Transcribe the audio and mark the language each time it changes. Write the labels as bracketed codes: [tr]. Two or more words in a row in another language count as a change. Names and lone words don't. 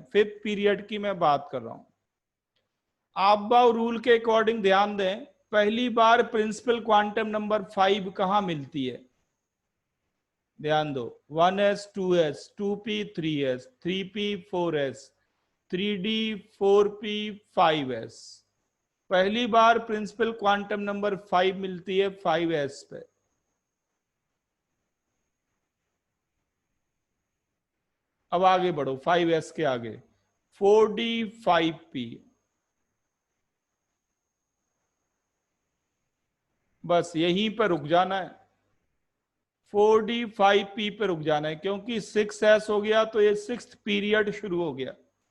[en] fifth period [hi] की मैं बात कर रहा हूं। आप [en] bau rule [hi] के अकॉर्डिंग ध्यान दें, पहली बार [en] principal quantum number [hi] 5 कहां मिलती है? ध्यान दो, [en] 1s 2s 2p 3s 3p 4s 3d 4p 5s। [hi] पहली बार [en] principal quantum number [hi] 5 मिलती है 5s पे। अब आगे बढ़ो 5s के आगे, 4d 5p। बस यहीं पर रुक जाना है, 4d 5p पे रुक जाना है, क्योंकि 6s हो गया तो ये [en] sixth period [hi] शुरू हो गया।